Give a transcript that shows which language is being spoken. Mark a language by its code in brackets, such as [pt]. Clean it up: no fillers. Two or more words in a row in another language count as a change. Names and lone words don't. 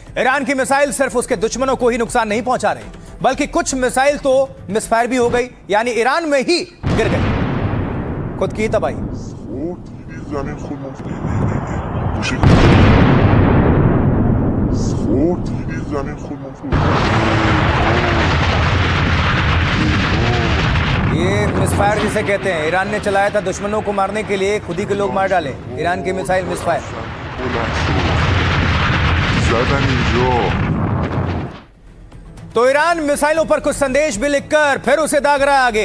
[hi] ईरान की मिसाइल सिर्फ उसके दुश्मनों को ही नुकसान नहीं पहुंचा रही, बल्कि कुछ मिसाइल तो मिसफायर भी हो गई, यानी ईरान में ही गिर गई। खुद की तबाही। [fa] زمین خود زمین خود [hi] ये मिसफायर जिसे कहते हैं, ईरान ने चलाया था दुश्मनों को मारने के लिए, खुद ही के लोग मार डाले। ईरान की मिसाइल मिसफायर। तो ईरान मिसाइलों पर कुछ संदेश भी लिखकर फिर उसे दाग रहा है आगे।